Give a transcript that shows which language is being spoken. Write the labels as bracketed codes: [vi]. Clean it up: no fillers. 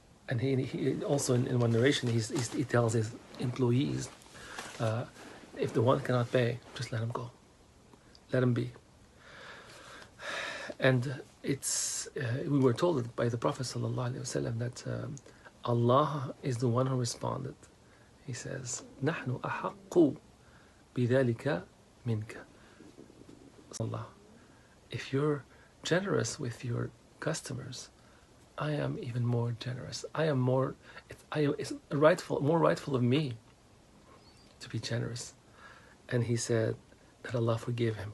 [en] And he also in one narration he tells his employees, if the one cannot pay, just let him go, let him be. And we were told by the Prophet ﷺ that Allah is the one who responded. He says, [ar] نحن أحق بذلك منك. [en] Allah, if you're generous with your customers, I am even more generous. It's more rightful of me to be generous. And he said that Allah forgave him.